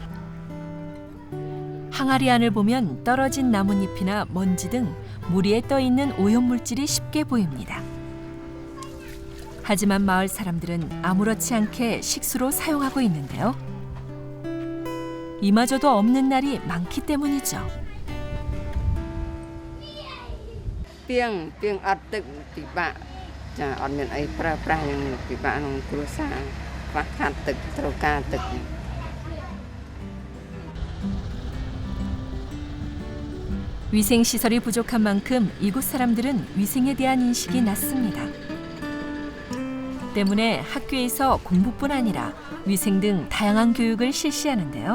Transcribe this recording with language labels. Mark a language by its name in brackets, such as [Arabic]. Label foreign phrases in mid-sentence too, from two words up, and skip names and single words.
[Korean] 항아리 안을 보면 떨어진 나뭇잎이나 먼지 등 물 위에 떠 있는 오염물질이 쉽게 보입니다. 하지만 마을 사람들은 아무렇지 않게 식수로 사용하고 있는데요. 이마저도 없는 날이 많기 때문이죠. [Khmer] piêng ắtទឹកពិបាកចាអត់មានអីប្រើប្រាស់យ៉ាងពិបាកក្នុងគ្រួសារខ្វះខាតទឹកត្រូវការទឹក [Korean] 위생 시설이 부족한 만큼 이곳 사람들은 위생에 대한 인식이 낮습니다. 때문에 학교에서 공부뿐 아니라 위생 등 다양한 교육을 실시하는데요.